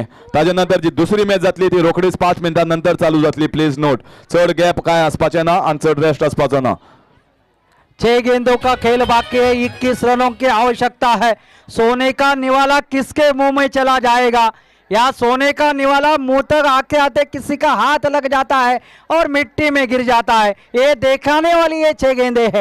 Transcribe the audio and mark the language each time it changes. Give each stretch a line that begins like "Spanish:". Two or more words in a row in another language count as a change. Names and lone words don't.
Konkani: ताजे नंतर जी दुसरी मॅच जातली ती रोखडीच 5 मिनिटां नंतर चालू जातली.
English: please note,
Konkani: चढ गॅप काय आसपाचे ना आणि चढ रेस्ट आसपाचो ना.
Hindi: 6 गेंदों का खेल बाकी है, 21 रनों की आवश्यकता है. सोने का निवाला किसके मुंह में चला जाएगा, या सोने का निवाला मुंह तक आते आते किसी का हाथ लग जाता है और मिट्टी में गिर जाता है. ये दिखाने वाली ये 6 गेंदे है.